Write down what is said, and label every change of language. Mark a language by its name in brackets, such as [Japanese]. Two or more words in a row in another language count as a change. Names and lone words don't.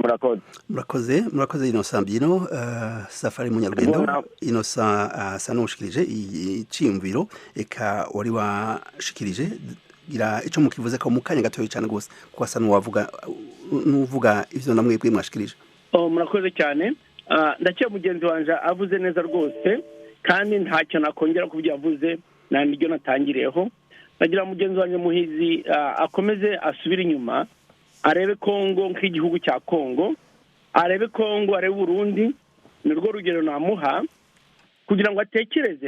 [Rundi] murakoze Innocent Byino. Safari Munyarugendo Innocent asa n'ushikirije iciyumviro eka wari washikirije, gira ico mukivuze ko mu kanya gatoyo cyane gose ko asa n'uvuga ivyo namwe mwashikirije. [Kinyarwanda] Murakoze cyane. Ndakiye mugenzi wanje avuze neza rwose, kandi ntacyo nakongera ku byo yavuze, niryo natangiriyeho. Nagira mugenzi wanje Muhizi akomeze asubira inyuma, arebe Kongo nk'igihugu cya Kongo, arebe Kongo, arebe Burundi, ni rwo rugero namuha kugira ngo atekereze.